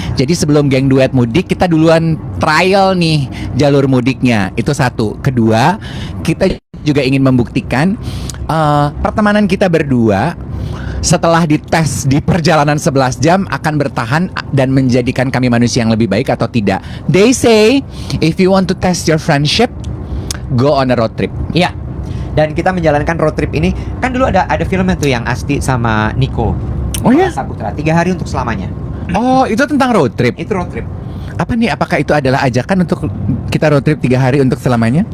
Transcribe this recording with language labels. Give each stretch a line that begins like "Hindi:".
Indonesian: Jadi sebelum geng duet mudik, kita duluan trial nih jalur mudiknya. Itu satu. Kedua, kita juga ingin membuktikan pertemanan kita berdua setelah dites di perjalanan 11 jam akan bertahan dan menjadikan kami manusia yang lebih baik atau tidak.
English: They say if you want to test your friendship, go on a road trip.
Indonesian: Iya. Dan kita menjalankan road trip ini kan dulu ada filmnya tuh yang Asti sama Niko. Oh ya? Saputra 3 hari untuk selamanya. Oh, itu tentang road trip. Itu road trip. Apa nih? Apakah itu adalah ajakan untuk kita road trip 3 hari untuk selamanya?